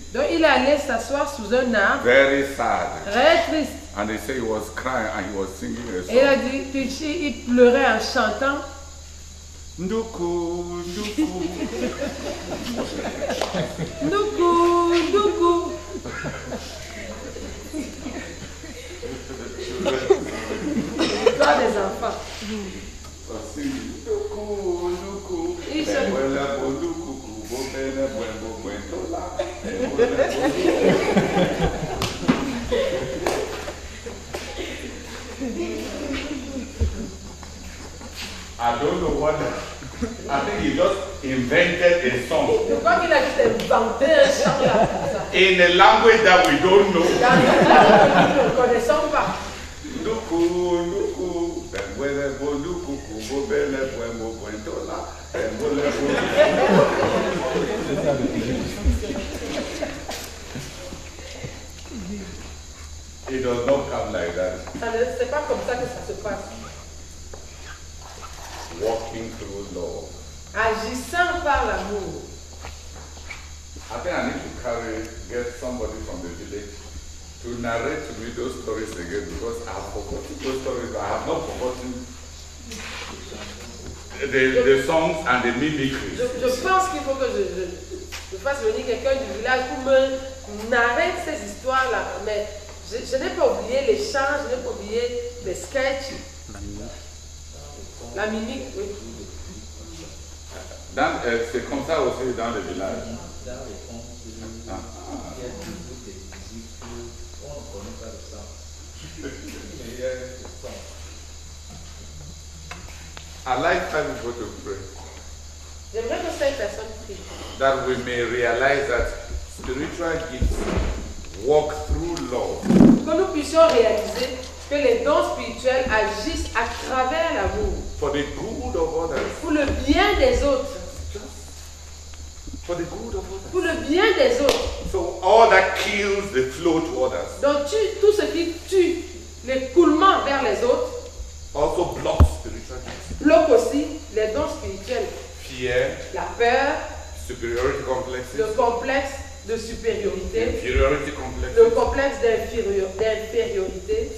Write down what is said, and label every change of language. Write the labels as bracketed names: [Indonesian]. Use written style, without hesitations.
[French] Donc il est allé s'asseoir sous un arbre, [English] very sad. [French] très triste. [English] And they say he was crying and he was singing a [French] Et il a [English] song. [French] dit qu'il pleurait en chantant. Nduku, nduku. Ndoukou, ndoukou. L'histoire des enfants. [English] So singing, nduku, nduku. [French] Il se- Bembele bo nduku, bo bele bo bo bo ntola. Bembele bo nduku. [English] I don't know what. I think he just invented a song [French] Je crois qu'il a juste inventé un chant là. [English] in a language that we don't know. [French] Dans une langue que nous ne connaissons pas. Nduku, nduku, bembele bo nduku, bo bele bo bo bo ntola. [English] Bembele bo It does not come like that. [French] C'est pas comme ça que ça se passe. [English] Walking through love. [French] Agissant par l'amour. [English] I think I need to get somebody from the village to narrate to me those stories again because I have forgotten those stories. I have not forgotten the songs and the mimicry. [French] Je pense qu'il faut que je fasse venir quelqu'un du village pour me narrer ces histoires-là. Mais je n'ai pas oublié les chants, je n'ai pas oublié les sketchs. La mimique, oui. C'est comme ça aussi dans le village. Dans les contes, il y a toujours des musiques qu'on ne connaît pas le sens. Mais il y a le sens. [English] I'd like five people to pray. [French] J'aimerais que 5 personnes prient. [English] That we may realize that spiritual gifts walk through love. [French] Que nous puissions réaliser que les dons spirituels agissent à travers l'amour. [English] For the good of others. [French] Pour le bien des autres. [English] For the good of others. [French] Pour le bien des autres. [English] So all that kills the flow to others. [French] Donc tout ce qui tue l'écoulement vers les autres [English] Also blocks spiritual gifts. [French] bloque aussi les dons spirituels. [English] Fear, [French] La peur, [English] superiority complexes, [French] le complexe de supériorité, [English] inferiority complexes, [French] le complexe d'infériorité,